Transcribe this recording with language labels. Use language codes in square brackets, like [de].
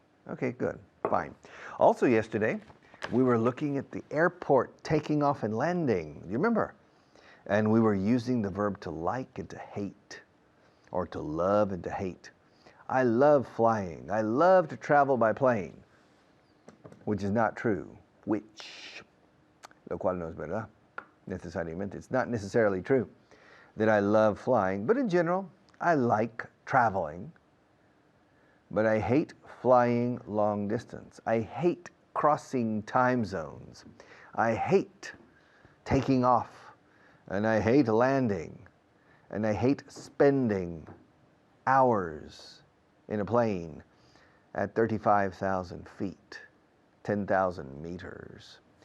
[en] Okay, good, fine. Also yesterday, we were looking at the airport taking off and landing. Do you remember? And we were using the verb to like and to hate, or to love and to hate. I love flying. I love to travel by plane, which is not true. Which, [es] lo cual no es verdad, necesariamente. [en] It's not necessarily true that I love flying, but in general, I like traveling. But I hate flying long distance. I hate crossing time zones. I hate taking off, and I hate landing, and I hate spending hours in a plane at 35,000 feet, 10,000 meters.